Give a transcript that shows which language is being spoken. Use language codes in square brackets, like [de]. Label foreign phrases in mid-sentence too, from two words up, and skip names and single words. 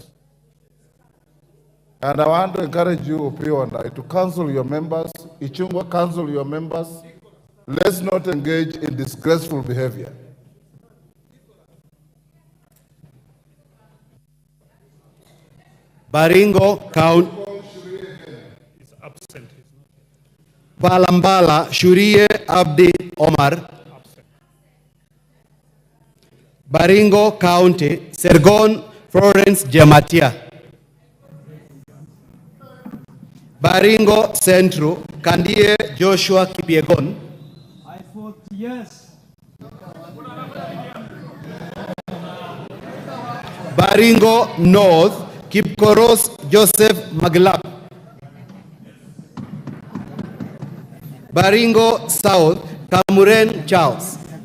[en] And I want to encourage you, Opionda, to counsel your members, Ichungwa, counsel your members. Let's not engage in disgraceful behavior. Baringo Count. He's absent. Balambala Shurie Abdi Omar. Baringo County, Sergon Florence Jamatia. Baringo Central, Kandie Joshua Kipiegon. I vote yes. Baringo North, Kipkoros Joseph Maglap. Baringo South, Kamuren Charles.